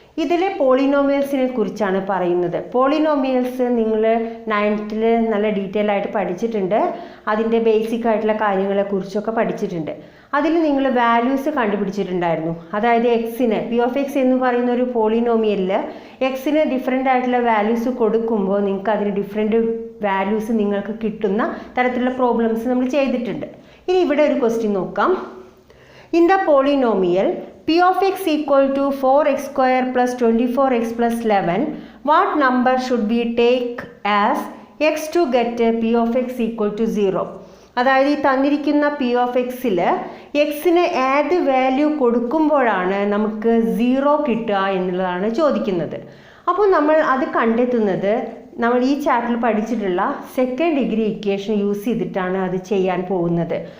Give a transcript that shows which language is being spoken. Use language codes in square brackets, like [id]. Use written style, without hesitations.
[ml] ഇതിലെ പോളിനോമിയൽസിനെ കുറിച്ചാണ് പറയുന്നത്. പോളിനോമിയൽസ് നിങ്ങൾ 9th നല്ല ഡീറ്റെയിൽ ആയിട്ട് പഠിച്ചിട്ടുണ്ട്, അതിൻ്റെ ബേസിക് ആയിട്ടുള്ള കാര്യങ്ങളെക്കുറിച്ചൊക്കെ പഠിച്ചിട്ടുണ്ട്. അതിൽ നിങ്ങൾ വാല്യൂസ് കണ്ടുപിടിച്ചിട്ടുണ്ടായിരുന്നു. അതായത് എക്സിന് p(x) എന്ന് പറയുന്ന ഒരു പോളിനോമിയലിൽ എക്സിന് ഡിഫറെൻ്റ് ആയിട്ടുള്ള വാല്യൂസ് കൊടുക്കുമ്പോൾ നിങ്ങൾക്ക് അതിന് ഡിഫറെൻറ്റ് വാല്യൂസ് നിങ്ങൾക്ക് കിട്ടുന്ന തരത്തിലുള്ള പ്രോബ്ലംസ് നമ്മൾ ചെയ്തിട്ടുണ്ട്. ഇനി ഇവിടെ ഒരു ക്വസ്റ്റ്യൻ നോക്കാം. [en] In the polynomial p(x) equal to 4x square plus 24x plus 11, what number should we take as x to get p(x) equal to 0? [ml] അതായത് ഈ തന്നിരിക്കുന്ന p(x)ൽ എക്സിന് ഏത് വാല്യൂ കൊടുക്കുമ്പോഴാണ് നമുക്ക് 0 കിട്ടുക എന്നുള്ളതാണ് ചോദിക്കുന്നത്. അപ്പോൾ നമ്മൾ അത് കണ്ടെത്തുന്നത് നമ്മൾ ഈ ചാപ്റ്ററിൽ പഠിച്ചിട്ടുള്ള സെക്കൻഡ് ഡിഗ്രി ഇക്വേഷൻ യൂസ് ചെയ്തിട്ടാണ് അത് ചെയ്യാൻ പോകുന്നത്.